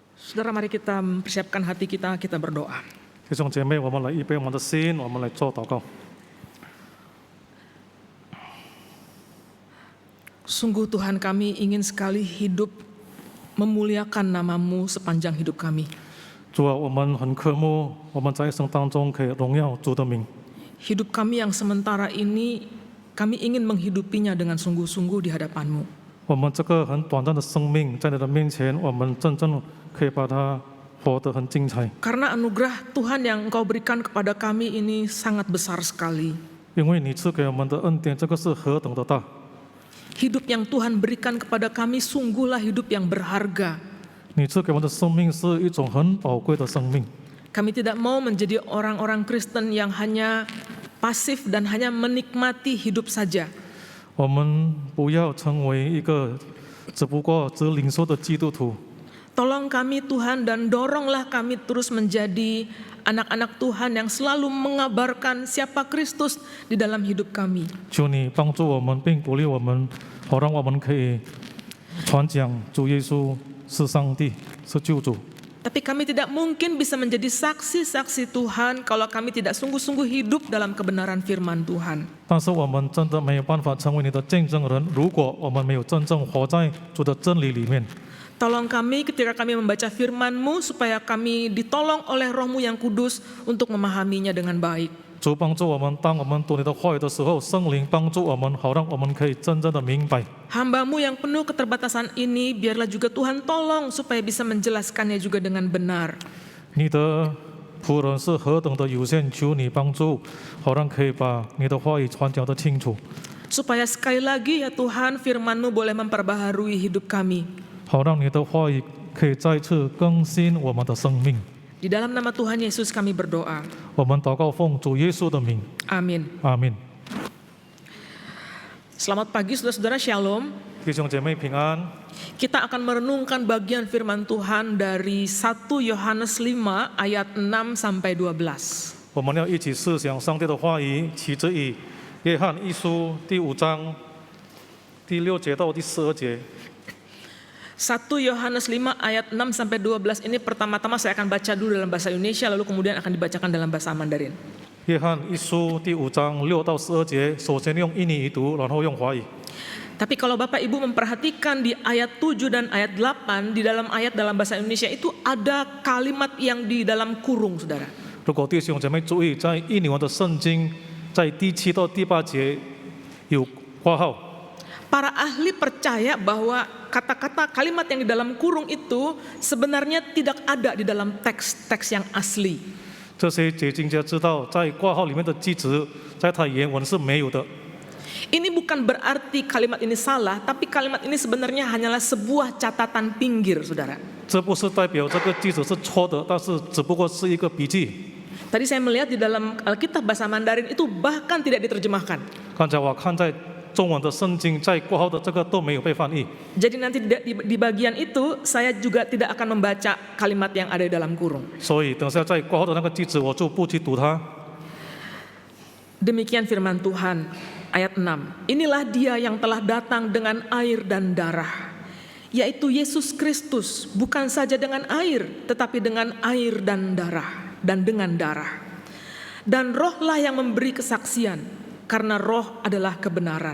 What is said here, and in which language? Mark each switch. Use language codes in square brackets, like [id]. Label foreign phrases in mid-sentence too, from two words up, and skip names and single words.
[id] Saudara, mari kita mempersiapkan hati kita, kita berdoa. [zh] 弟兄姐妹，我们来预备我们的心，我们来做祷告。 [id] Sungguh Tuhan, kami ingin sekali hidup memuliakan nama-Mu sepanjang hidup kami. [zh] 主啊，我们很渴慕我们在一生当中可以荣耀主的名。 [id] Hidup kami yang sementara ini, kami ingin menghidupinya dengan sungguh-sungguh di hadapan-Mu. [zh] 我们这个很短暂的生命，在你的面前，我们真正可以把它活得很精彩。 [id] Karena anugerah Tuhan yang Engkau berikan kepada kami ini sangat besar sekali. [zh] 因为你赐给我们的恩典，这个是何等的大！ [id] Hidup yang Tuhan berikan kepada kami sungguhlah hidup yang berharga. [zh] 你赐给我们的生命是一种很宝贵的生命。 [id] Kami tidak mau menjadi orang-orang Kristen yang hanya pasif dan hanya menikmati hidup saja. [zh] 我们不要成为一个只不过只领受的基督徒。 [id] Tolong kami Tuhan dan doronglah kami terus menjadi anak-anak Tuhan yang selalu mengabarkan siapa Kristus di dalam hidup kami. [zh] 求你帮助我们，并鼓励我们，好让我们可以传讲主耶稣是上帝，是救主。 [id] Tapi kami tidak mungkin bisa menjadi saksi-saksi Tuhan kalau kami tidak sungguh-sungguh hidup dalam kebenaran firman Tuhan. [zh] 但是我们真的没有办法成为你的见证人，如果我们没有真正活在主的真理里面。 [id] Tolong kami ketika kami membaca firman-Mu supaya kami ditolong oleh Roh-Mu yang kudus untuk memahaminya dengan baik. [zh] 主帮助我们，当我们读你的话语的时候，圣灵帮助我们，好让我们可以真正的明白。 [id] Hamba-Mu yang penuh keterbatasan ini, biarlah juga Tuhan tolong supaya bisa menjelaskannya juga dengan benar. [zh] 你的仆人是何等的有限，求你帮助，好让可以把你的话语传讲得清楚， [id] Supaya sekali lagi ya Tuhan, firman-Mu boleh memperbaharui hidup kami. [zh] 好让你的话语可以再次更新我们的生命。 [id] Di dalam nama Tuhan Yesus kami berdoa. [zh] 我们祷告奉主耶稣的名， [id] Amin. [zh] 阿门。 [id] Selamat pagi saudara-saudara, Shalom. [zh] 弟兄姐妹平安。 [id] Kita akan merenungkan bagian firman Tuhan dari 1 Yohanes 5 ayat 6 sampai 12. [zh] 我们要一起思想上帝的话语，起自于约翰一书第5章第6节到第12节。 [id] 1 Yohanes 5 ayat 6 sampai 12 ini pertama-tama saya akan baca dulu dalam bahasa Indonesia, lalu kemudian akan dibacakan dalam bahasa Mandarin. [zh] 约翰一书第5章6到12节，首先用印尼语读，然后用华语。 [id] Tapi kalau Bapak Ibu memperhatikan di ayat 7 dan ayat 8, di dalam ayat dalam bahasa Indonesia itu ada kalimat yang di dalam kurung, saudara. [zh] 如果弟兄姐妹注意，在印尼文的圣经，在第7到第8节有括号。 [id] Para ahli percaya bahwa kata-kata kalimat yang di dalam kurung itu sebenarnya tidak ada di dalam teks-teks yang asli. [zh] 这些解经家知道，在括号里面的句子，在它原文是没有的。 [id] Ini bukan berarti kalimat ini salah, tapi kalimat ini sebenarnya hanyalah sebuah catatan pinggir, saudara. [zh] 这不是代表这个句子是错的，但是只不过是一个笔记。 [id] Tadi saya melihat di dalam Alkitab bahasa Mandarin itu bahkan tidak diterjemahkan. [zh] 刚才我看在中文的圣经，在括号的这个都没有被翻译。 [id] Jadi nanti di bagian itu saya juga tidak akan membaca kalimat yang ada di dalam kurung. [zh] 所以等下在括号的那个句子，我就不去读它。 [id] Demikian firman Tuhan, ayat 6. Inilah dia yang telah datang dengan air dan darah, yaitu Yesus Kristus, bukan saja dengan air, tetapi dengan air dan darah, dan dengan darah. Dan rohlah yang memberi kesaksian, karena roh adalah kebenaran.